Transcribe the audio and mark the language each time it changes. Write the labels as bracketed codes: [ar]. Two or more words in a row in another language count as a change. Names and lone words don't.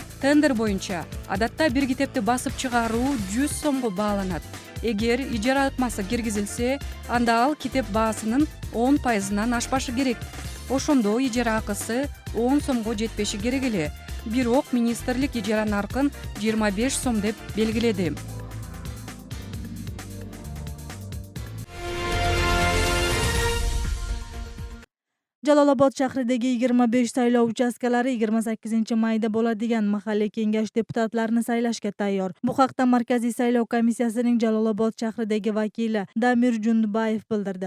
[ky] Тендер боюнча адатта бир китепти басып чыгаруу 100 сомго бааланат. Эгер ижара ыкмасы киргизилсе, анда ал китеп баасынын 10%-нан ашпашы керек. Ошондо ижара акысы 10 сомго жетпеши керек эле. Бирок министрлик ижара наркын 25 сом деп белгиледи. [uz] Jalolobod shahridagi 25 saylov uchastkalari 28-mayda bo'ladigan mahalliy kengash deputatlarini saylashga tayyor. Bu haqda Markaziy saylov komissiyasining Jalolobod shahridagi vakili Damir Jundubayev bildirdi.